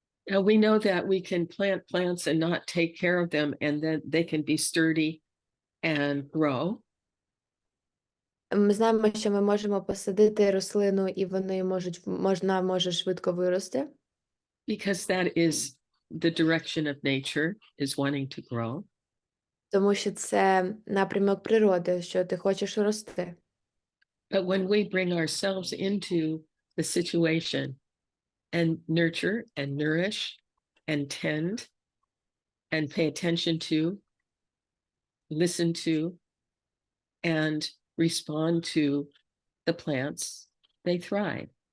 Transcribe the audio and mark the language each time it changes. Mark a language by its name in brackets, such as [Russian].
[English] Now we know that we can plant plants and not take care of them, and then they can be sturdy and grow. [Ukrainian] Ми знаємо, що ми можемо посадити рослину, і вона може швидко вирости. [English] Because that is the direction of nature, is wanting to grow. [Ukrainian] Тому що це напрямок природи, що ти хочеш рости. [English] But when we bring ourselves into the situation and nurture and nourish and tend and pay attention to, listen to, and respond to the plants, they thrive.